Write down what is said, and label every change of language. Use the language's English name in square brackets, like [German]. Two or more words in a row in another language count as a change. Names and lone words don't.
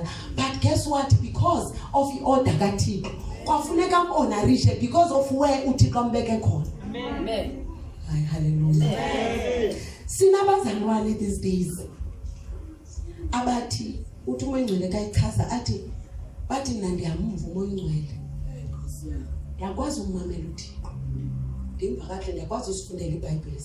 [English] But guess what, because of [Xhosa] i-order kaThixo kwafuneka mhonorishe [English] because of where [Xhosa] uThixo ambeke khona. Amen. Hayi, hallelujah. Sinabazalwane [English] these days [Xhosa] abathi uthi umoya ngcwele kayichaza athi bathi mina ndiyamva umoya ngcwele, yakwazi ukumamela uThixo, ndimva kahle ndiyakwazi usifundela iBhayibhile.